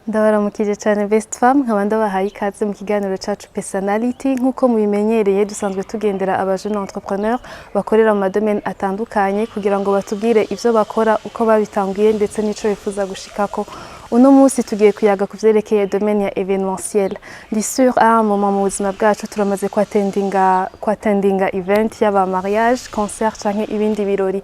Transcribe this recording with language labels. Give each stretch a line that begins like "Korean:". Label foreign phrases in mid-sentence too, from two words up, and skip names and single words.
Rundi: Ndabaramukije cyane best femme nkaba ndabahaye ikaze mu kiganiro cacu Pesanality nkuko mubimenyereye dusanzwe tugendera abajeune entrepreneurs bakorera mu domaine atandukanye kugira ngo batubwire ivyo bakora uko babitanguye ndetse n'ico bifuza gushikako. Uno munsi tugiye kuyaga kuvyerekeye domaine ya événementiel. Ndi
French: sûr à un moment
Rundi: mu buzima bwacu turamaze kwatendinga event yaba mariage, concert canke ibindi birori.